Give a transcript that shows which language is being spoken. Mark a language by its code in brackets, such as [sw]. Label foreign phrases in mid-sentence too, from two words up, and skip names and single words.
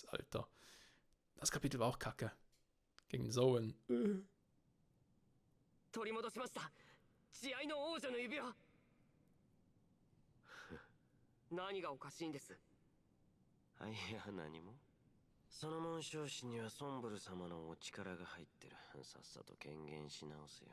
[de] Alter. Das Kapitel war auch kacke. Gegen Zoen. [ja] 取り戻しました。慈愛の王女の指輪。何がおかしいんです。いや、何も。その紋章師にはソンブル様のお力が入ってる。さっさと権限し直せよ。